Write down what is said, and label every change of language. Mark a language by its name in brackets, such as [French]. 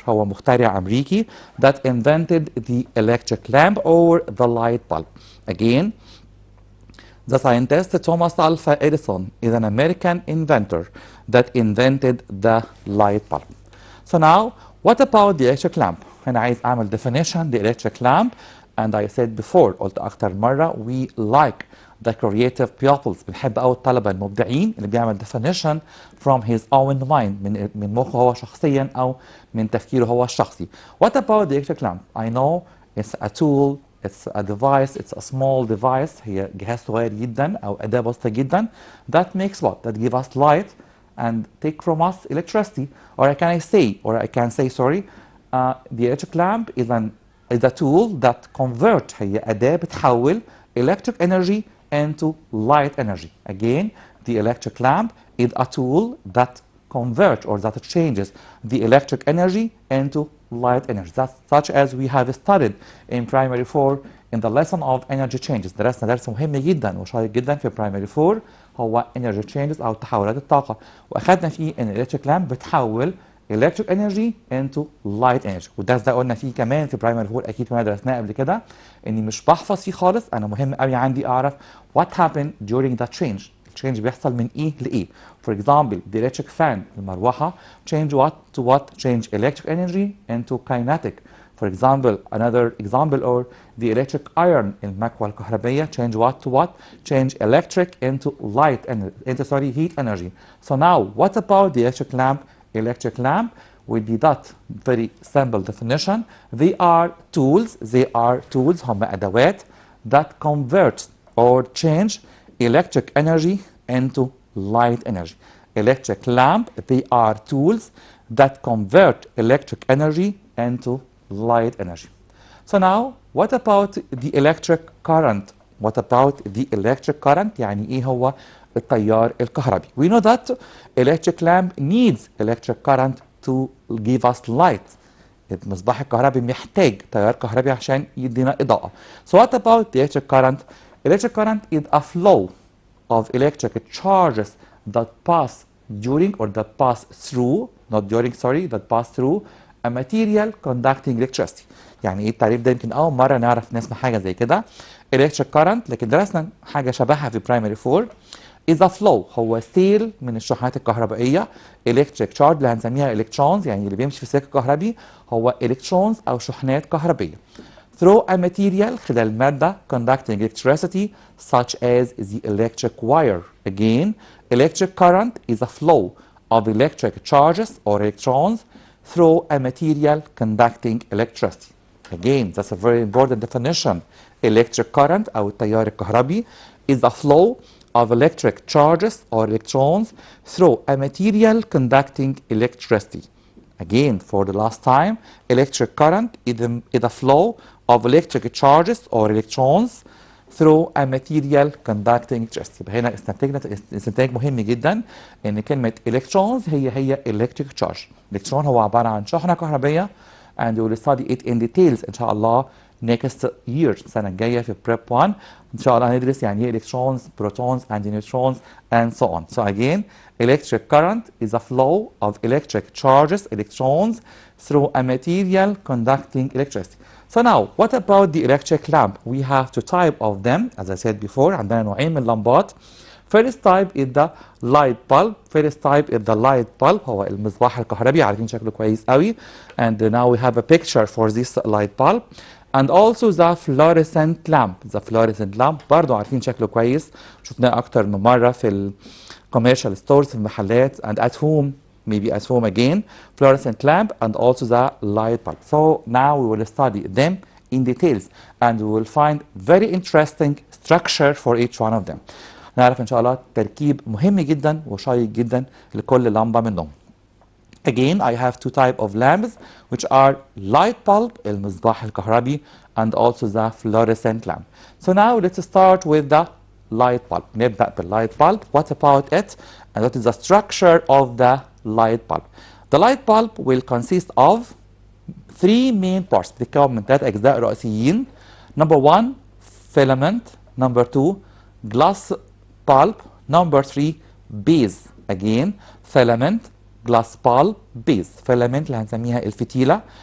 [Arabic] هو مخترع أمريكي [English] that invented the electric lamp or the light bulb. Again, the scientist Thomas Alva Edison is an American inventor that invented the light bulb. So now, what about the electric lamp? [Arabic] هنا عايز أعمل [English] definition the electric lamp and I said before [Arabic] قلت أكتر مرة [English] we like the creative pupils [Arabic] بنحب أوي الطلبة المبدعين اللي بيعمل [English] definition from his own mind [Arabic] من مخه هو شخصيا أو من تفكيره هو الشخصي. [English] What about the electric lamp? I know it's a tool, it's a device, it's a small device. [Arabic] هي جهاز صغير جدا أو أداة بسيطة جدا [English] that makes what? That give us light and take from us electricity. Or I can say sorry, the electric lamp is a tool that convert [Arabic] هي أداة بتحول [English] electric energy into light energy. Again, the electric lamp is a tool that converts or that changes the electric energy into light energy. That's such as we have studied in primary 4 in the lesson of energy changes. [Arabic] درسنا درس مهم جدا وشيق جدا في primary 4 هو energy changes أو تحولات الطاقة وأخذنا فيه إن electric lamp بتحول [English] electric energy into light energy [Arabic] والدرس ده قلنا فيه كمان في برايمري 4 اكيد كنا درسناه قبل كده اني مش بحفظ فيه خالص انا مهم قوي عندي اعرف [English] what happened during that change. [Arabic] التشينج بيحصل من ايه لايه. [English] For example, the electric fan المروحه change what to what? Change electric energy into kinetic. For example, another example or the electric iron [Arabic] المكوى الكهربية [English] change what to what? Change electric into light energy, heat energy. So now what about the electric lamp? Electric lamp will be that very simple definition. They are tools [Arabic] هم أدوات [English] that convert or change electric energy into light energy. Electric lamp, they are tools that convert electric energy into light energy. So now what about the electric current? What about the electric current؟ [Arabic] يعني ايه هو التيار الكهربي؟ [English] We know that electric lamp needs electric current to give us light. [Arabic] المصباح الكهربي محتاج تيار كهربي عشان يدينا إضاءة. [English] So what about the electric current? Electric current is a flow of electric charges that pass during or that pass through, not during, sorry, that pass through a material conducting electricity. [Arabic] يعني ايه التعريف ده؟ يمكن اول مره نعرف نسمع حاجه زي كده. electric current، لكن درسنا حاجه شبهها في primary 4 [English] is a flow، [Arabic] هو سيل من الشحنات الكهربائيه. electric charge اللي هنسميها electrons، يعني اللي بيمشي في السلك الكهربي هو electrons او شحنات كهربيه [English] through a material [Arabic] خلال مادة [English] conducting electricity such as the electric wire. Again, electric current is a flow of electric charges or electrons through a material conducting electricity. Again, that's a very important definition. Electric current [Arabic] أو التيار الكهربي [English] is a flow of electric charges or electrons through a material conducting electricity. Again, for the last time, electric current is a flow of electric charges or electrons through a material conducting electricity. [Arabic] يبقى هنا استنتاج مهم جدا ان كلمة electrons هي electric charge. [English] electron [Arabic] هو عبارة عن شحنة كهربية [English] and we will study it in details [Arabic] إن شاء الله [English] next year [Arabic] السنة الجاية في [English] prep 1. [Arabic] إن شاء الله هندرس يعني ايه [English] electrons, protons and neutrons and so on. So again, electric current is a flow of electric charges, electrons, through a material conducting electricity. So now, what about the electric lamp? We have two types of them, as I said before. [Arabic] عندنا نوعين من اللمبات. [English] First type is the light bulb. First type is the light bulb. [Arabic] هو المصباح الكهربي، عارفين شكله كويس قوي. [English] And now we have a picture for this light bulb. And also the fluorescent lamp. [Arabic] The fluorescent lamp برضه عارفين شكله كويس. شفناه أكتر من مرة في [English] commercial stores [Arabic] في المحلات [English] and at home, maybe at home again, fluorescent lamp and also the light bulb. So now we will study them in details and we will find very interesting structure for each one of them. [Arabic] نعرف إن شاء الله تركيب مهم جدا وشيق جدا لكل لمبة منهم. [English] Again, I have two types of lamps which are light bulb, [Arabic] المصباح الكهربي, [English] and also the fluorescent lamp. So now let's start with the light bulb. [Arabic] نبدأ بالlight bulb. [English] What about it? And what is the structure of the light bulb? The light bulb will consist of three main parts. بتتكون من ثلاث أجزاء رئيسيين. Number one, filament. Number two, glass bulb. Number three, base. Again, filament, glass bulb, base. [Arabic] Filament اللي هنسميها الفتيلة.